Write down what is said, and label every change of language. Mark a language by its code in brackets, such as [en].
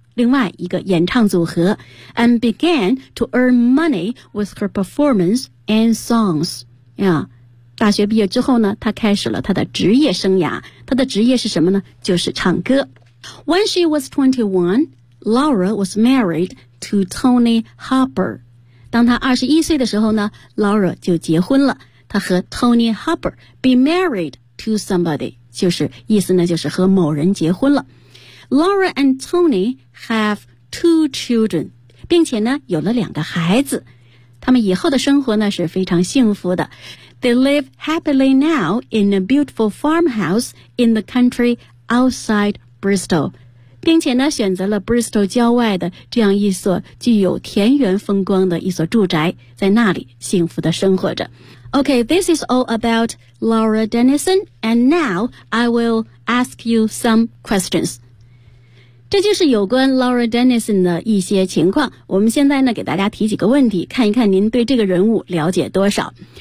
[zh] 另外一个演唱组合 [en] and began to earn money with her performance and songs. [zh] Yeah, 大学毕业之后呢她开始了她的职业生涯，她的职业是什么呢？就是唱歌。 [en] When she was 21, Laura was married to Tony Harper. [zh] 当她21岁的时候呢 Laura 就结婚了，她和 Tony Harper [en] be married to somebody, [zh] 就是意思呢就是和某人结婚了。 [en] Laura and Tony have 2 children, [zh] 并且呢有了两个孩子。他们以后的生活呢是非常幸福的。 [en] They live happily now in a beautiful farmhouse in the country outside Bristol, [zh] 并且呢选择了 Bristol 郊外的这样一所具有田园风光的一所住宅，在那里幸福的生活着。 [en] Okay, this is all about Laura Dennison, and now I will ask you some questions. [zh] 这就是有关 Laura Dennison 的一些情况。我们现在呢给大家提几个问题，看一看您对这个人物了解多少。